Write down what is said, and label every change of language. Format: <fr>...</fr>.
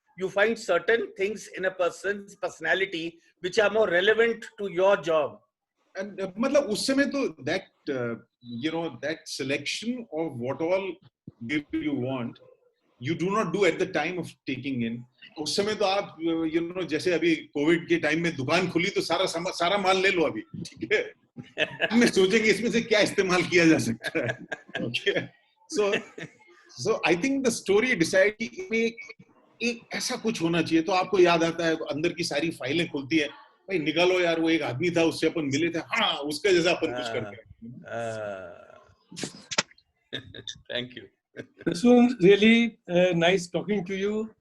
<en>You find certain things in a person's personality which are more relevant to your job. And</en> <hi>मतलब उस समय तो</hi> <en>that that selection of what all you want you do not do at the time of taking in.</en> <hi>उस समय तो आप जैसे अभी कोविड के टाइम में दुकान खुली तो सारा माल ले लो अभी, ठीक है, मैं सोचेंगे इसमें से क्या इस्तेमाल किया जा सकता है.</hi> <en>Okay, so I think the story decide</en> <hi>कि एक ऐसा कुछ होना चाहिए. तो आपको याद आता है अंदर की सारी फाइलें खुलती है, भाई निकालो यार, वो एक आदमी था, उससे अपन मिले थे, हाँ उसका जैसा अपन कुछ करते हैं.</hi> <en>Thank you. Prasoon, really nice talking to you.</en>